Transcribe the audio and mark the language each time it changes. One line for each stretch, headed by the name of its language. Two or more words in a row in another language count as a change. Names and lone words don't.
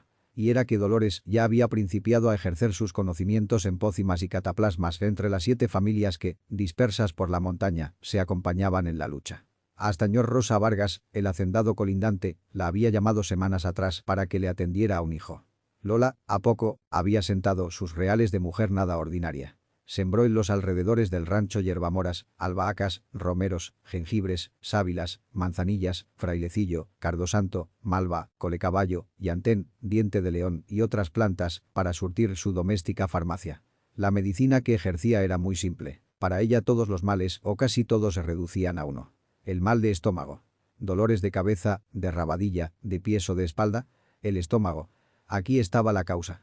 Spanish: Y era que Dolores ya había principiado a ejercer sus conocimientos en pócimas y cataplasmas entre las 7 familias que, dispersas por la montaña, se acompañaban en la lucha. Hasta Ñor Rosa Vargas, el hacendado colindante, la había llamado semanas atrás para que le atendiera a un hijo. Lola, a poco, había sentado sus reales de mujer nada ordinaria. Sembró en los alrededores del rancho hierbamoras, albahacas, romeros, jengibres, sábilas, manzanillas, frailecillo, cardosanto, malva, colecaballo, llantén, diente de león y otras plantas para surtir su doméstica farmacia. La medicina que ejercía era muy simple. Para ella todos los males o casi todos se reducían a uno. El mal de estómago. Dolores de cabeza, de rabadilla, de pies o de espalda. El estómago. Aquí estaba la causa.